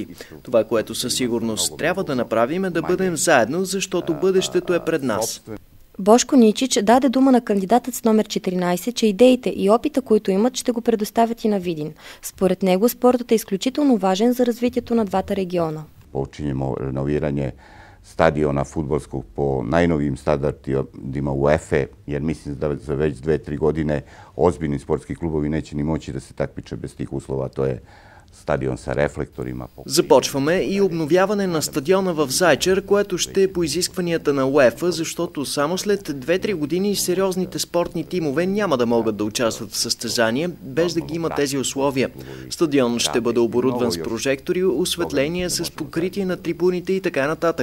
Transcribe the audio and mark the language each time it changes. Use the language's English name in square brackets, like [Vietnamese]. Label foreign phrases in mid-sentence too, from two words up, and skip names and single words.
[Bulgarian] Това, което със сигурност трябва да направим, е да бъдем заедно, защото бъдещето е пред нас. Бошко Ничич даде дума на кандидатът с номер 14, че идеите и опита, които имат, ще го предоставят и на Видин. Според него спортът е изключително важен за развитието на двата региона. [Serbian] Počinjemo renoviranje stadiona fudbalskog po najnovijim standardima UEFA, jer mislim da za već 2-3 godine ozbiljni sportski klubovi neće ni moći da se takmiče bez tih uslova. To je стадион с рефлекторima. [Bulgarian] Започваме и обновяване на стадиона в Зайчар, което ще е по изискванията на УЕФА, защото само след 2-3 години сериозните спортни тимове няма да могат да участват в състезания, без да ги има тези условия. Стадионът ще бъде оборудван с прожектори, осветление, с покритие на трибуните и така нататък.